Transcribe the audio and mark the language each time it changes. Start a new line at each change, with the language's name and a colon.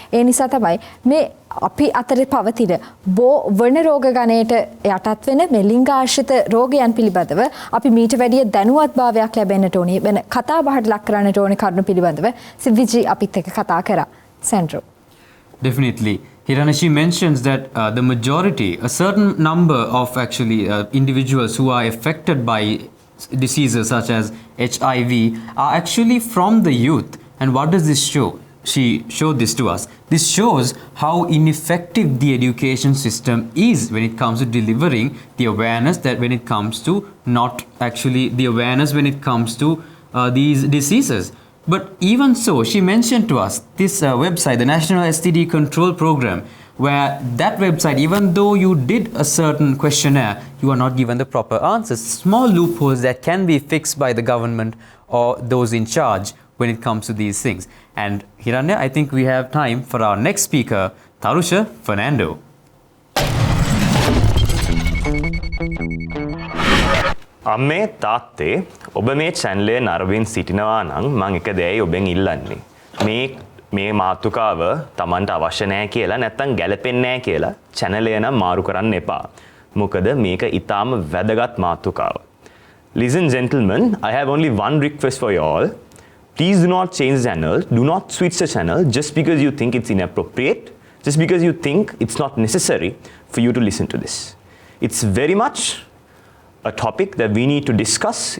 Sinhala: ඒ නිසා තමයි මේ අපි අතරේ පවතින වර්ණ රෝග ගණයට යටත් වෙන මේ ලිංගාශ්‍රිත රෝගයන් පිළිබඳව අපි මීට වැඩිය දැනුවත්භාවයක් ලැබෙන්නට ඕනේ. වෙන කතා බහට ලක් කරන්නට ඕනේ කරුණු පිළිබඳව සිද්ධිජි අපිත් එක්ක කතා කරා.
English: Sandro. Definitely. Hirana, she mentions that the majority, a certain number of actually individuals who are affected by diseases such as HIV are actually from the youth. And what does this show? She showed this to us. This shows how ineffective the education system is when it comes to delivering the awareness that when it comes to not actually the awareness when it comes to these diseases. But even so, she mentioned to us this website, the National STD Control Program, where that website, even though you did a certain questionnaire, you are not given the proper answers. Small loopholes that can be fixed by the government or those in charge when it comes to these things. And Hiranya, I think we have time for our next speaker, Tarusha Fernando.
Sinhala: අම්මේ තාත්තේ ඔබ මේ චැනලේ නරඹමින් සිටිනවා නම් මම එක දෙයයි ඔබෙන් ඉල්ලන්නේ. මේ මාතෘකාව Tamanට අවශ්‍ය නැහැ කියලා නැත්නම් ගැළපෙන්නේ නැහැ කියලා චැනලය නම් මාරු කරන්න එපා. මොකද මේක ඊටාම වැදගත් මාතෘකාවක්.
English: Ladies and gentlemen, I have only one request for you all. Please do not change the channel. Do not switch the channel just because you think it's inappropriate, just because you think it's not necessary for you to listen to this. It's very much a topic that we need to discuss.